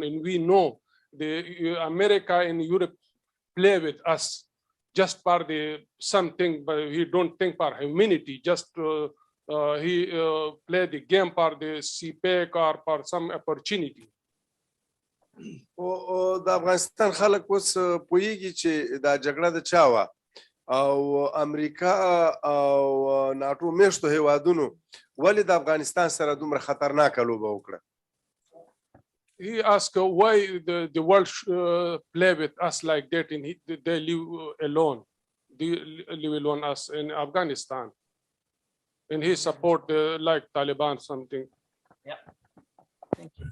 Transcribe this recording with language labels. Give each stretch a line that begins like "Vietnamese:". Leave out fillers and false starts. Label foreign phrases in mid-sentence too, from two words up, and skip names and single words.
English: And we know the America and Europe play with us just for the something, but he don't think for humanity. Just he play the game for the CPEC or for some opportunity.
Pashto: او د افغانستان خلک اوس پوهیږي چې دا جګړه د چا وه او امریکا او ناټو میشتو هیوادونو ولې د افغانستان سره دومره خطرناکه لوبه وکړه.
English: He asked why the world play with us like that and they live alone. They live alone us in Afghanistan. And he support like Taliban something. Yeah. Thank you.